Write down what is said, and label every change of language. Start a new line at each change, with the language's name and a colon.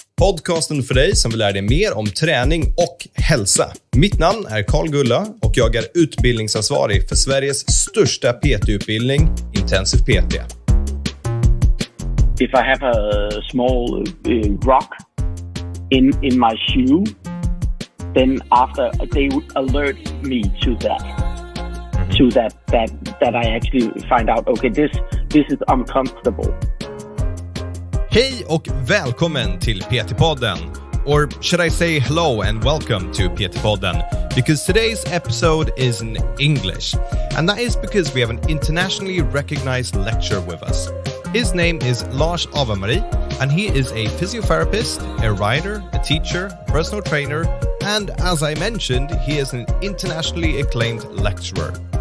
Swedish: Podcasten för dig som vill lära dig mer om träning och hälsa. Mitt namn är Carl Gulla och jag är utbildningsansvarig för Sveriges största PT-utbildning, Intensiv PT.
English: If I have a small rock in my shoe, then after they would alert me to that. So that I actually find out, okay, this is uncomfortable.
Swedish: Hej och välkommen till PT-podden.
English: Or should I say hello and welcome to PT-podden? Because today's episode is in English. And that is because we have an internationally recognized lecturer with us. His name is Lars Avemarie, and he is a physiotherapist, a writer, a teacher, personal trainer, and as I mentioned, he is an internationally acclaimed lecturer.